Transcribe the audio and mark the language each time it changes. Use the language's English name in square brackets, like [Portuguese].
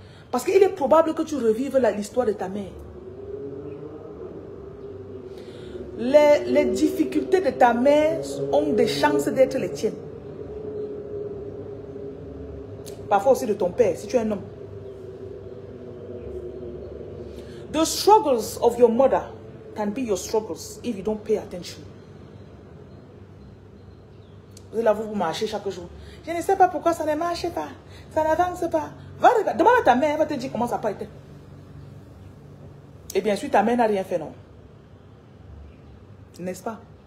[French] Parce qu'il est probable que tu revives l'histoire de ta mère. Les difficultés de ta mère ont des chances d'être les tiennes. Parfois aussi de ton père, si tu es un homme. [English] The struggles of your mother can be your struggles if you don't pay attention. [French] Vous êtes là, vous marchez chaque jour. Je ne sais pas pourquoi ça ne marche pas. Ça n'avance pas. Demande à ta mère, elle va te dire comment ça n'a pas été. Et bien sûr, ta mère n'a rien fait, non? N'est-ce pas?